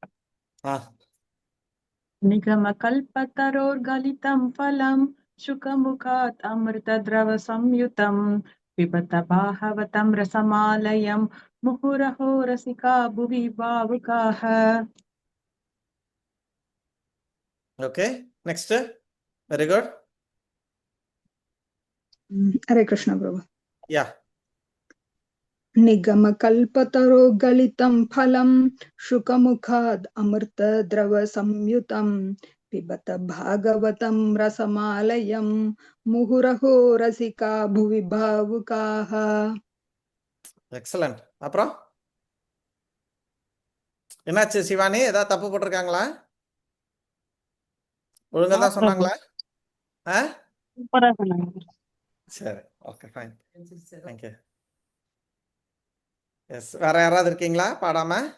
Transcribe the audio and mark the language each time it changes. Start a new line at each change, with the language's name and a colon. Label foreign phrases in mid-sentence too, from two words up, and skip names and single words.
Sanskrit: निगम कल्पतरोर् गलितं फलं शुकमुखाद् अमृत द्रव संयुतं पिबत भागवतं रसमालयं मुहुरहो रसिका भुवि भावुकाः.
English: Okay. Next. Very good.
Tamil: Hare Krishna Prabhu. யா
Sanskrit: निगमकल्पतरोगलितं फलं शुकमुखाद् अमृतद्रवसंयुतं पिबत भागवतं रसमालयं मुहुरहो रसिका भुवि भावुकाः.
Tamil: எக்ஸலண்ட். அப்புறம் என்னாச்சு சிவானி, ஏதாவது தப்பு போட்டிருக்காங்களா? ஒழுங்கா தான் சொன்னாங்களா? ஆ சூப்பரா சொன்னாங்க. சரி,
English: okay, fine, thank you.
Tamil: எஸ், வேற யாராவது இருக்கீங்களா பாடாம?